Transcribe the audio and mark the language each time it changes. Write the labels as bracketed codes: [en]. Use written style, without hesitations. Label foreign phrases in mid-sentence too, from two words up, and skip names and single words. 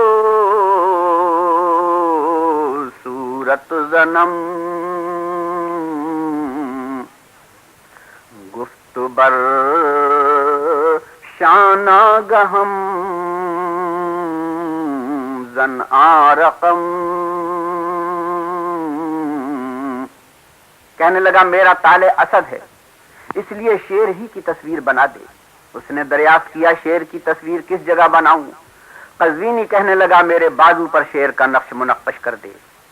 [fa] صورت زنم، گفت بر شانہ گہم زن آرقم. [ur] کہنے لگا میرا طالع اسد ہے اس لیے شیر ہی کی تصویر بنا دے. اس نے دریافت کیا شیر کی تصویر کس جگہ بناؤں. قزوینی کہنے لگا میرے بازو پر شیر کا نقش منقش کر دے.